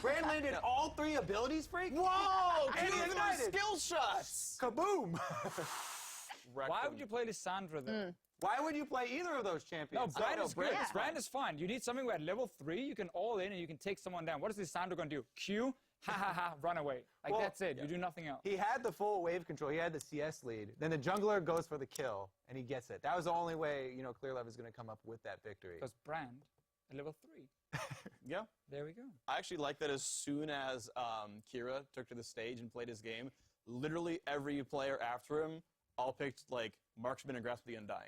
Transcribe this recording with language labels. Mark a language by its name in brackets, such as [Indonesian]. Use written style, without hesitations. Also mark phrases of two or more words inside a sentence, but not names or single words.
[English] Brad landed all 3 abilities, freak. Whoa! And he skill shots. Kaboom! Why would you play Lissandra then? Why would you play either of those champions? No, Brand is good. Brand is fine. You need something where at level 3 you can all in and you can take someone down. What is Lissandra going to do? Q, ha ha ha, run away. Like, Well, that's it. You do nothing else. He had the full wave control. He had the CS lead. Then the jungler goes for the kill, and he gets it. That was the only way, you know, Clearlove is going to come up with that victory. Because Brand, at level 3. Yeah. There we go. I actually like that as soon as Kira took to the stage and played his game, literally every player after him all picked, like, Marksman and Grasp of the Undying.